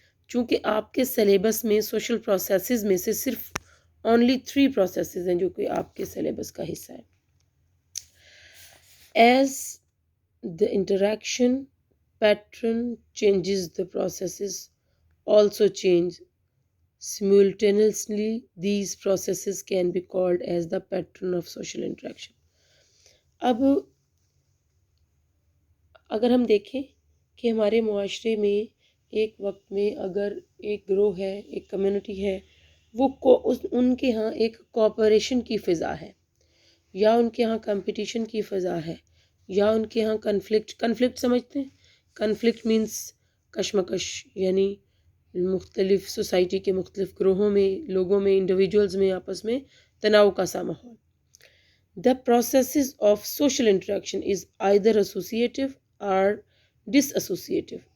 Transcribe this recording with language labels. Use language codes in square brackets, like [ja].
[ur] چونکہ آپ کے سلیبس میں سوشل پروسیسز میں سے صرف اونلی 3 پروسیسز ہیں جو کہ آپ کے سلیبس کا حصہ ہے۔ [en] As the interaction pattern changes, the processes also change simultaneously. These processes can be called as the pattern of social interaction. [ur] اب اگر ہم دیکھیں کہ ہمارے معاشرے میں ایک وقت میں اگر ایک گروہ ہے، ایک کمیونٹی ہے، وہ ان کے ہاں ایک کوآپریشن کی فضا ہے، یا ان کے ہاں کمپٹیشن کی فضا ہے، یا ان کے ہاں کنفلکٹ سمجھتے ہیں۔ کنفلکٹ مینس کشمکش، یعنی مختلف سوسائٹی کے مختلف گروہوں میں، لوگوں میں، انڈیویجولز میں آپس میں تناؤ کا سا ماحول۔ [en] The processes of social interaction is either associative or disassociative.